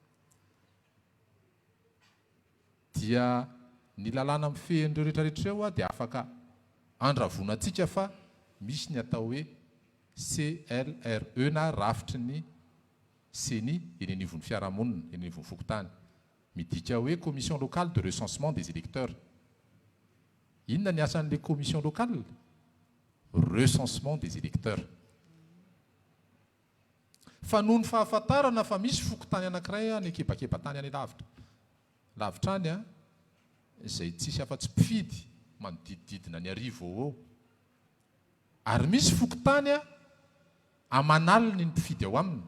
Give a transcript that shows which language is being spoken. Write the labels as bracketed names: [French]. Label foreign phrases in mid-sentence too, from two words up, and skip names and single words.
[Malagasy] Dia ny lalàna mifehin'ireo rehetrarehetra eo dia afaka andravonantsika fa misy ny atao hoe CLRE na rafitry ny CENI eny anivon'ny fiarahamonina, eny anivon'ny fokontany. Midika hoe [French] commission locale de recensement des électeurs. [Malagasy] Inona ny asan'ilay [French] commission locale? Recensement des électeurs. [Malagasy] Fa noho ny fahafantarana fa misy fokontany anankiray any akebakeba-tany any lavitra. Lavitra any a, izay tsisy afa-tsy mpifidy manodidididina ny arivo eo. Ary misy fokontany a amanalina ny mpifidy ao aminy.